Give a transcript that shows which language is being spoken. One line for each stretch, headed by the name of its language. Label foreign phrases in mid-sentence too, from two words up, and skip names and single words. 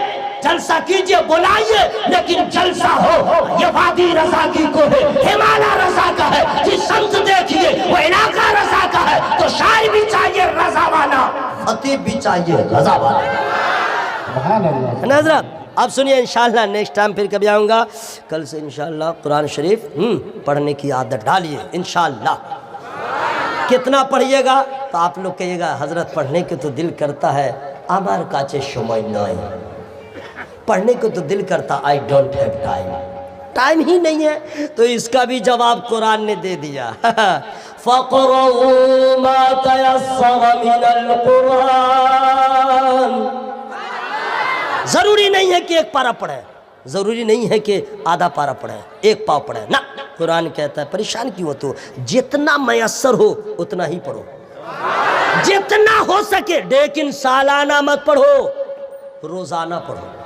Urdu: جلسہ کیجئے بلائیے، لیکن جلسہ ہو یہ وادی رضا کی کو ہے، ہمالا رضا کا ہے، جس سمت دیکھیے وہ علاقہ رضا کا ہے، تو شاعر بھی چاہیے رضا والا، خطیب بھی چاہیے رضا والا۔ ہے نا حضرات؟ اب سنیے انشاءاللہ نیکسٹ ٹائم پھر کبھی آؤں گا، کل سے انشاءاللہ قرآن شریف پڑھنے کی عادت ڈالیے انشاءاللہ۔ کتنا پڑھیے گا تو آپ لوگ کہیے گا حضرت پڑھنے کے تو دل کرتا ہے،
Bangla: আমার কাছে সময় নয়،
Urdu: پڑھنے کو تو دل کرتا
English: I don't have time،
Urdu: ٹائم ہی نہیں ہے، تو اس کا بھی جواب قرآن نے دے دیا۔
Arabic: فَقْرَؤُوا مَا تَيَسَّرَ مِنَ الْقُرْآنِ،
Urdu: ضروری نہیں ہے کہ ایک پارہ پڑھیں، ضروری نہیں ہے کہ آدھا پارہ پڑھیں، ایک پاؤ پڑھیں، نہ، قرآن کہتا ہے پریشان کیوں ہو تو جتنا میسر ہو اتنا ہی پڑھو، جتنا ہو سکے، لیکن سالانہ مت پڑھو، روزانہ پڑھو۔